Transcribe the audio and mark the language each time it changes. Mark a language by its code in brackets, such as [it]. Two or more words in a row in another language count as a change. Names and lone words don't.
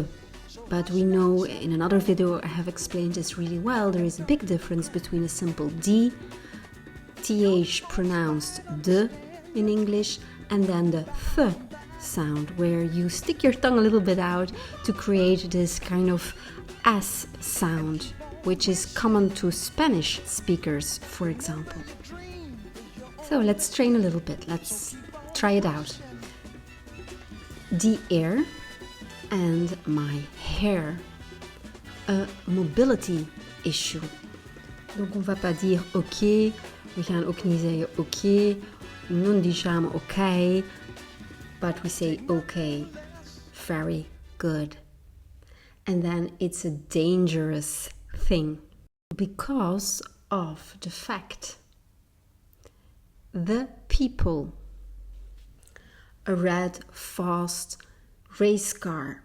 [en] But we know, in another video I have explained this really well, there is a big difference between a simple D, TH pronounced the in English, and then the th sound, where you stick your tongue a little bit out to create this kind of S sound, which is common to Spanish speakers, for example. So let's train a little bit, let's try it out. The air and my hair, a mobility issue. [fr] Donc on va pas dire ok, [nl] we gaan ook niet zeggen ok, [it] non diciamo ok, [en] but we say okay, very good. And then it's a dangerous thing because of the fact. The people. A red, fast race car.